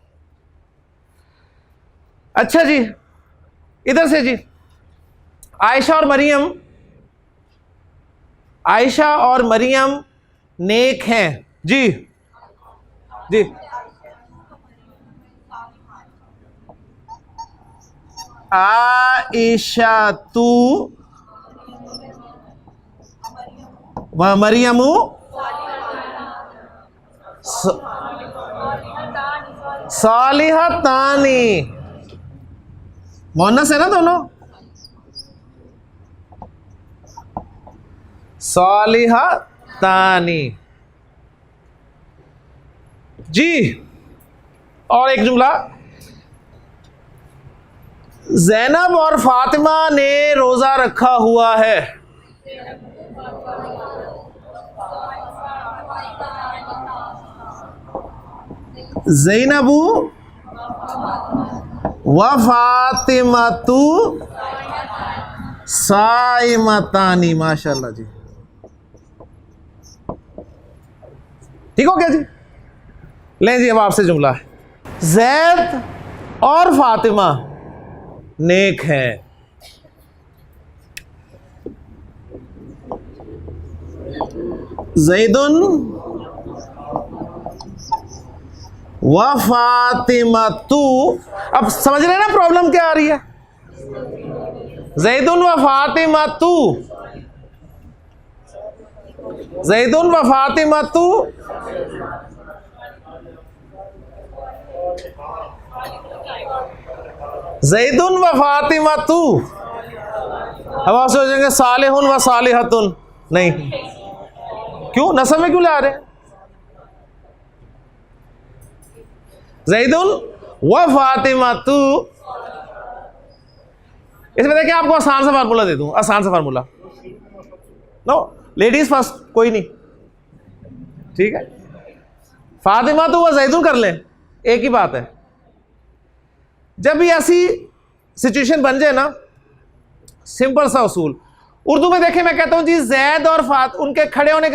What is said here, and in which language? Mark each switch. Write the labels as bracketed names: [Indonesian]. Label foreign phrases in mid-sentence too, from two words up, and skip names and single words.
[Hindi] अच्छा जी, इधर से जी, आयशा और मरियम, आयशा और मरियम नेक हैं जी। जी आयशा तू [Arabic] و مريمُ صالحتانِ, [Hindi] मोनस है ना दोनों, सालिहतानी जी। और एक जुमला, ज़ैनब और फातिमा ने रोजा रखा हुआ है। [Arabic] زينبُ و فاطمةُ صائمتانِ, [Hindi] माशाल्लाह जी, ठीक हो गया जी। लें जी, अब आपसे जुमला है, ज़ैद और फातिमा नेक हैं। [Arabic] زيدٌ و فاطمةُ, [Hindi] अब समझ रहे हैं ना प्रॉब्लम क्या आ रही है? [Arabic] زيدٌ و فاطمةُ زيدٌ و فاطمةُ زيدٌ و فاطمةُ. [Hindi] अब आप सोचेंगे [Arabic] صالحٌ و صالحةٌ, [Hindi] नहीं, क्यों नस्ब में क्यों ला रहे हैं? [Arabic] زيدٌ و فاطمةُ, [Hindi] इसमें देखिए आपको आसान सा फार्मूला दे दूं, आसान सा फार्मूला, [English] no ladies first, [Hindi] कोई नहीं, ठीक है, फातिमा तो वह ज़ैदुन कर लें, एक ही बात है। जब भी ऐसी सिचुएशन बन जाए ना, सिंपल सा उसूल, उर्दू में देखें, मैं कहता हूं जी जैद और उनके खड़े होने के